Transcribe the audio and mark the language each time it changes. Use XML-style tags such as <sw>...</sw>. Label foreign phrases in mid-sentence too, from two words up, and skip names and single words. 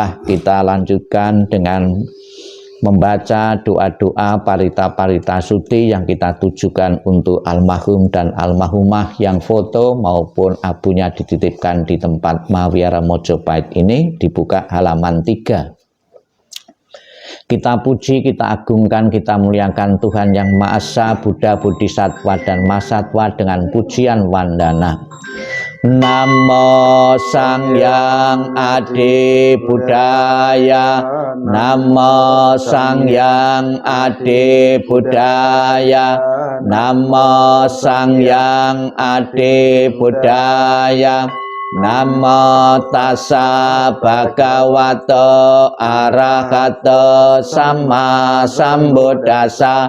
<id>Marilah kita lanjutkan dengan membaca doa-doa parita-parita suci yang kita tujukan untuk almarhum dan almarhumah yang foto maupun abunya dititipkan di tempat Mahawiara Mojopahit ini, dibuka halaman 3. Kita puji, kita agungkan, kita muliakan Tuhan Yang Maha Esa, Buddha, Bodhisattva, dan Mahasatwa dengan pujian wandana.</id> <pi>Namo Sangyang Adi Buddhaya, Namo Sangyang Adi Buddhaya, Namo Sangyang Adi Buddhaya, Namo tassa bhagavato arahato sama sambuddhassa.</pi>